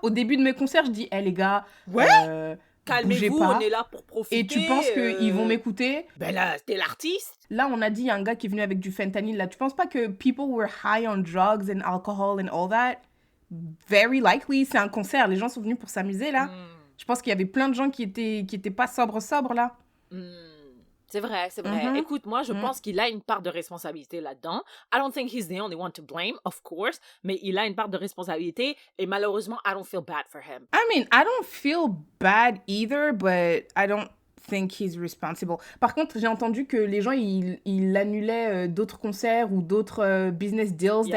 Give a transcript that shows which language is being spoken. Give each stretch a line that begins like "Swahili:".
French: Au début de mes concerts, je dis, hé les gars, Ouais. bougez Calmez-vous, pas. on est là pour profiter. Et tu penses qu'ils vont m'écouter? Ben là, t'es l'artiste. Là, on a dit, il y a un gars qui est venu avec du fentanyl. Là, tu penses pas que
English: people were high on drugs and alcohol and all that? Very likely,
French: c'est un concert. Les gens sont venus pour s'amuser, là. Je pense qu'il y avait plein de gens qui étaient pas sobres, là. C'est vrai. Mhm. Écoute, moi, je pense qu'il a une part de responsabilité là-dedans.
English: I don't think he's the only one to blame, of course,
French: mais il a une part de responsabilité et malheureusement,
English: I don't feel bad for him. I mean, I don't feel bad either, but I don't think he's responsible.
French: Par contre, j'ai entendu que les gens, ils annulaient d'autres concerts ou d'autres business deals